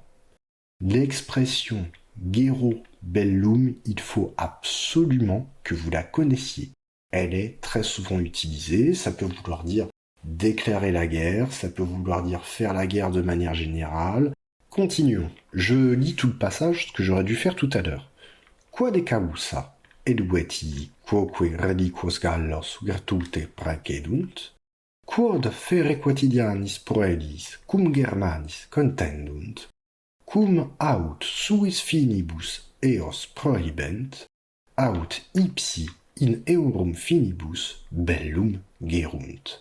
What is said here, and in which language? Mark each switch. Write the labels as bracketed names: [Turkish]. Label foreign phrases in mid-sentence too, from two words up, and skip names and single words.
[French] L'expression [Latin] guerro bellum, [French] il faut absolument que vous la connaissiez. Elle est très souvent utilisée, ça peut vouloir dire déclarer la guerre, ça peut vouloir dire faire la guerre de manière générale. Continuons. Je lis tout le passage, ce que j'aurais dû faire tout à l'heure. [Latin] Quod causa edueti quoque reliquos gallos virtute praecedunt, quod fere quotidianis proelis cum Germanis contendunt, cum aut suis finibus eos prohibent, aut ipsi in eorum finibus bellum gerunt.